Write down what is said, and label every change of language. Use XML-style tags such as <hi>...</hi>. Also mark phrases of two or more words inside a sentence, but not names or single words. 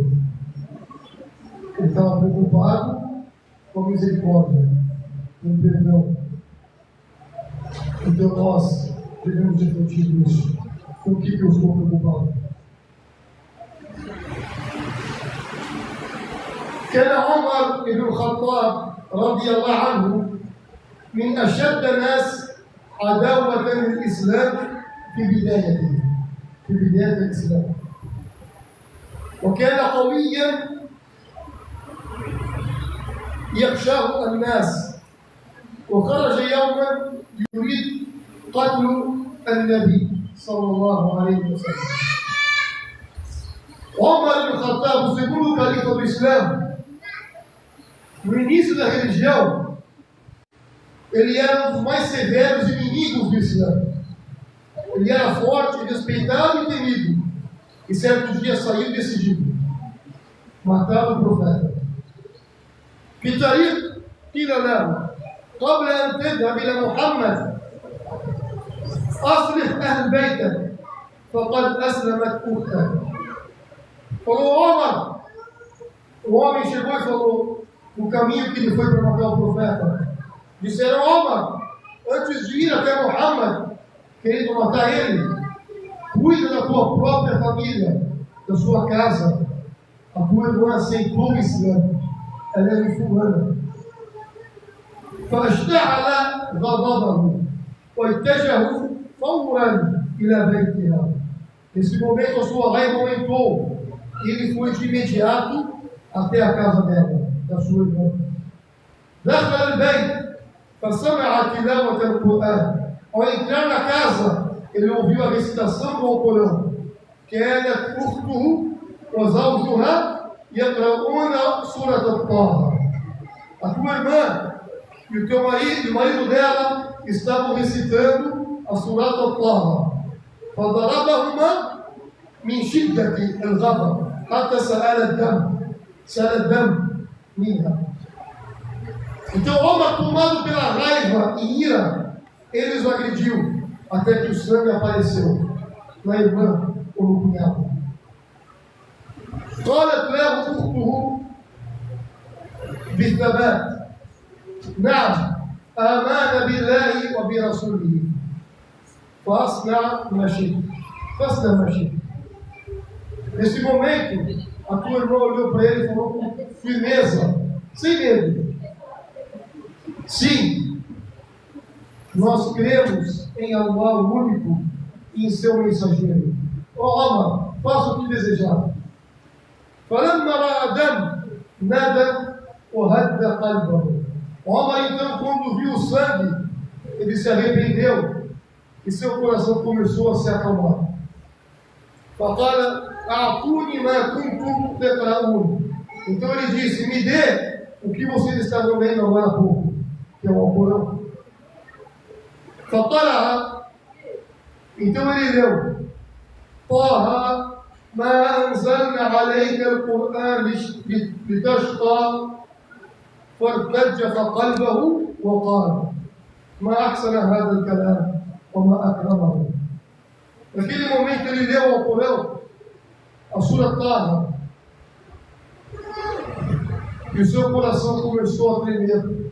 <pt>Ele estava preocupado com a misericórdia, com o perdão. Então nós devemos refletir nisso. Com o que eu estou preocupado?</pt> <ar>كان عمر بن الخطاب رضي الله عنه من أشد الناس عداوة للإسلام في بدايته، في بداية الإسلام، وكان قويا يخشاه الناس، وخرج يوما يريد قتل النبي صلى الله عليه وسلم.</ar> <pt>Omar ibn Khattab, o segundo califa do Islã, no início da religião, ele era um dos mais severos inimigos do Islã. Ele era forte, respeitado e temido. E certo dia saiu decidido matar o profeta.</pt> <ar>في طريق قيل له قبل أن تذهب إلى محمد أصلح أهل بيتك فقد أسلمت أختك.</ar> <pt>Falou, Omar. O homem chegou e falou, no caminho que ele foi para matar o profeta, disseram, Omar, antes de ir até Muhammad, querendo matar ele, cuida da tua própria família, da sua casa. A tua irmã aceitou o Islã, ela é muçulmana.</pt> <ar>فاشتعل غضبه واتجهوا فورا إلى بيتها.</ar> <pt>Nesse momento a sua raiva aumentou e ele foi de imediato até a casa dela, da sua irmã.</pt> <ar>دخل البيت فسمع تلاوة القرآن.</ar> <pt>Ao entrar na casa, ele ouviu a recitação do Alcorão.</pt> <ar>كانت أخته وزوجها يقرؤون سورة طه.</ar> <pt>A tua irmã e o teu marido, o marido dela, estavam recitando a Surat al-Taha.</pt> <ar>فضربهما من شدة الغضب حتى سال الدم منها.</ar> <pt>Então, Omar, tomado pela raiva e ira, ele os agrediu até que o sangue apareceu na irmã ou no cunhado.</pt> <ar>قالت له أخته بالثبات نعم آمنا بالله وبرسوله فاصنع ما شئت.</ar> <pt>Nesse momento, a tua irmã olhou para ele e falou com firmeza, sem medo: sim, nós cremos em Allah o único e em seu mensageiro. Omar, faça o que desejar.</pt> <ar>فلما رأى دم ندم وهد قلبه.</ar> <pt>Omar, então, quando viu o sangue, ele se arrependeu e seu coração começou a se acalmar.</pt> <ar>فقال أعطوني ما كنتم تقرؤون.</ar> <pt>Então ele disse: me dê o que vocês estavam lendo agora há pouco, que é o Alcorão. فقرأ. Então ele leu:</pt> <ar>طه ما أنزلنا عليك القرآن لتشقى فارتج قلبه وقال ما أحسن هذا الكلام وما أكرمه.</ar> <pt>Naquele momento ele leu o Alcorão, a Sura Taha, e o seu coração começou a tremer.</pt>